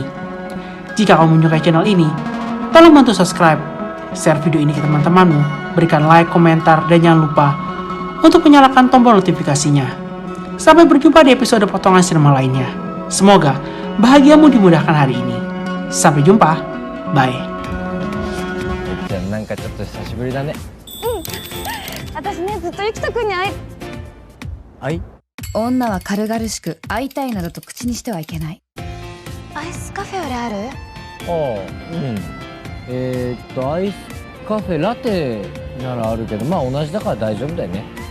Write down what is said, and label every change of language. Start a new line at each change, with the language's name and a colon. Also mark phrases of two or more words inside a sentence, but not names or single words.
Indonesian: Jika kamu menyukai channel ini, tolong bantu subscribe, share video ini ke teman-temanmu, berikan like, komentar, dan jangan lupa untuk menyalakan tombol notifikasinya. Sampai berjumpa di episode potongan sinema lainnya. Semoga bahagiamu dimudahkan hari ini. Sampai jumpa. Bye.
Japanese: じゃあなんかちょっと久しぶりだね。私ね、ずっとゆきとくんに会いはい。女は軽々しく会いたいなどと口にしてはいけない。アイスカフェあれある？ああ、うん。アイスカフェラテならあるけど、まあ同じだから大丈夫だよね。